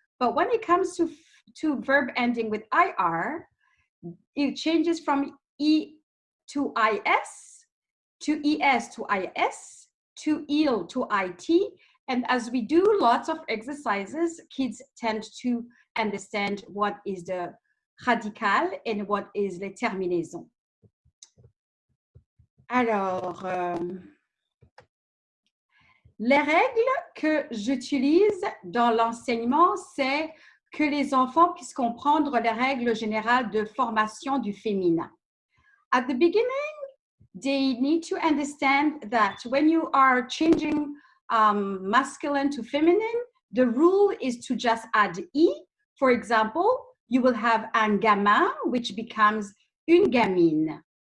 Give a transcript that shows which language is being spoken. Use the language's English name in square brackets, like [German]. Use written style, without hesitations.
[English] But when it comes to verb ending with IR, it changes from E to IS, to ES to IS, to il to IT, And as we do lots of exercises, kids tend to understand what is the radical and what is [French] les terminaisons. Alors, les règles que j'utilise dans l'enseignement, c'est que les enfants puissent comprendre les règles générales de formation du féminin. [English] At the beginning, they need to understand that when you are changing masculine to feminine, the rule is to just add E. For example, you will have [French] un gamin, [English] which becomes [French] une gamine.